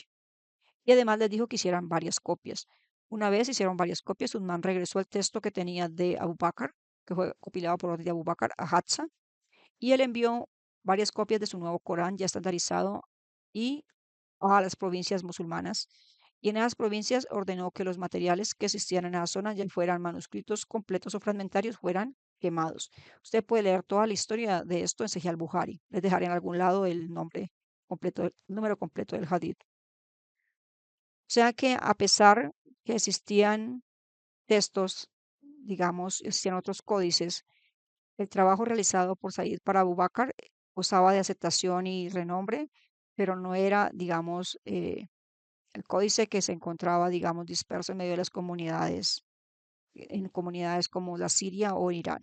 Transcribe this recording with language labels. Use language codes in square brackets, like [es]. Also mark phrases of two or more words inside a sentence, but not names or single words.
[es] Y además les dijo que hicieran varias copias. Una vez hicieron varias copias, Uthman regresó el texto que tenía de Abu Bakr, que fue compilado por orden de Abu Bakr, a Hafsa, y él envió varias copias de su nuevo Corán ya estandarizado y a las provincias musulmanas. Y en esas provincias ordenó que los materiales que existían en esa zona, ya fueran manuscritos completos o fragmentarios, fueran quemados. Usted puede leer toda la historia de esto en Sahih al-Bukhari. Les dejaré en algún lado el nombre completo, el número completo del hadith. O sea que a pesar que existían textos, digamos, existían otros códices, el trabajo realizado por Said para Abu Bakr gozaba de aceptación y renombre, pero no era, digamos, el códice que se encontraba, digamos, disperso en medio de las comunidades, en comunidades como la Siria o Irán.